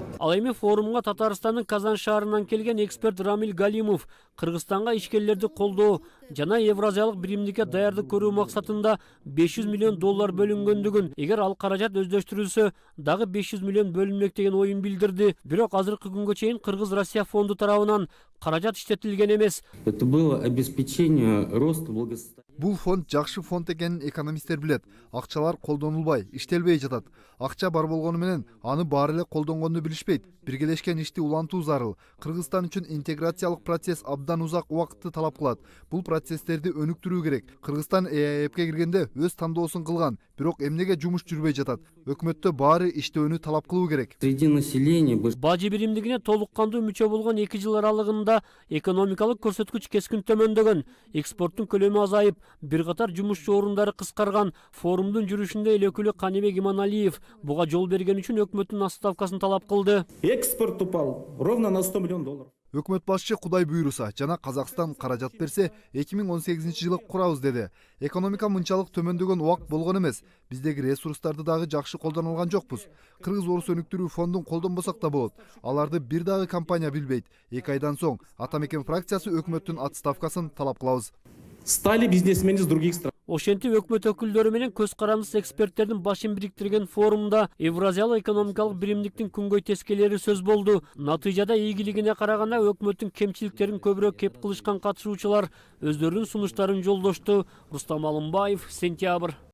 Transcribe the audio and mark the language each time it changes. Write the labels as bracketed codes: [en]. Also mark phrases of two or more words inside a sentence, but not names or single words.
[ky] Ал эми форумга Татарстандын Казан шаарынан келген эксперт Рамил Галимов Кыргызстанга ишкерлерди колдоо жана Евразиялык биримдикке даярдык көрүү максатында 500 миллион доллар бөлүнгөндүгүн, эгер ал каражат өздөштүрүлсө, дагы 500 миллион бөлүнмөк деген оюн билдирди. Бирок азыркы күнгө чейин Кыргыз-Россия фонду тарабынан каражат иштетилген эмес. [ru] Это было обеспечение роста благосостояния. [ky] Бул фонд жакшы фонд экенин экономисттер билет. Акчалар колдонулбай, иштелбей жатат. Акча бар болгону менен аны баары эле колдонгонду билишпейт. Биргелешкен ишти улантуу зарыл. Кыргызстан үчүн интеграциялык процесс абдан узак убакытты талап кылат. Бул процесстерди өнүктүрүү керек. Кыргызстан ЭАЭПке киргенде өз тандоосун кылган, бирок эмнеге жумуш жүрбөй жатат? Өкмөттө баары иштөөнү талап кылуу керек. [ru] Среди населения [ky] Бажы биримдигине толук кандуу мүчө болгон 2 жыл аралыгында экономикалык көрсөткүч кескин төмөндөгөн, экспорттун көлөмү азайып, бир катар жумушчу орундары кыскарган. Форумдун жүрүшүндө эл өкүлү Каныбек Иманалиев буга жол берген үчүн өкмөттүн отставкасын талап кылды. [ru] Экспорт упал ровно на 100 миллион долларов. [ky] Өкмөт башчы Кудай буйруса жана Казакстан каражат берсе 2018 жылы курабыз деди. Экономика мынчалык төмөндөгөн убакыт болгон эмес. Биздеги ресурстарды дагы жакшы колдоно алган жокпуз. Кыргыз орус өнүктүрүү фондун колдонбосок да болот. Аларды бир дагы компания билбейт. 2 айдан соң Атамекен фракциясы өкмөттүн отставкасын талап кылабыз. [ru] Стали бизнесмены из других стран. [ky] Ошентип өкмөт өкүлдөрү менен көз карандысыз эксперттердин башын бириктирген форумда Евразиялык экономикалык биримдиктин күнгөй тескелери сөз болду. Натыйжада ийгилигине караганда өкмөттүн кемчиликтерин көбүрөөк кеп кылышкан катышуучулар өздөрүнүн сунуштарын жолдошту. Рустам Алымбаев, Сентябрь.